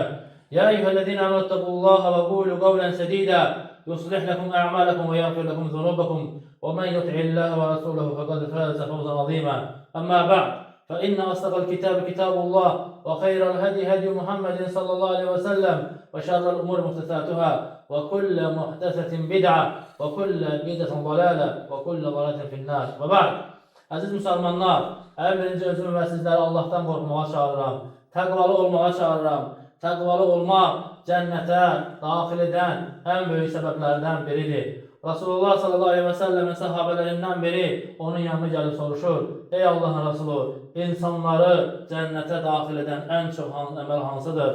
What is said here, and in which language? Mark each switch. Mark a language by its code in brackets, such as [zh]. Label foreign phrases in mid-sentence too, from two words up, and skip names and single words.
[ar] يا أيها الذين آمنوا اتقوا الله وقولوا قولا سديدا يصلح لكم أعمالكم ويغفر لكم ذنوبكم، ومن يطع الله ورسوله فقد فاز فوزا عظيما. أما بعد، فإن أصدق الكتاب كتاب الله، وخير الهدي هدي محمد صلى الله عليه وسلم، وشر الأمور محدثاتها، وكل محدثة بدعة، وكل بدعة ضلالة، وكل ضلالة في النار. وبعد. [az] Aziz müsəlmanlar, birinci özümü və sizləri Allahdan qorxmağa çağırıram, təqvalı olmağa çağırıram. Təqvalı olmaq cənnətə daxil edən ən böyük səbəblərdən biridir. Rasulullah [ar] صلى الله عليه [az] və səlləmin səhabələrindən biri onun yanına gəlib soruşur: Ey Allahın Rasulü, insanları cənnətə daxil edən ən çox əməl hansıdır?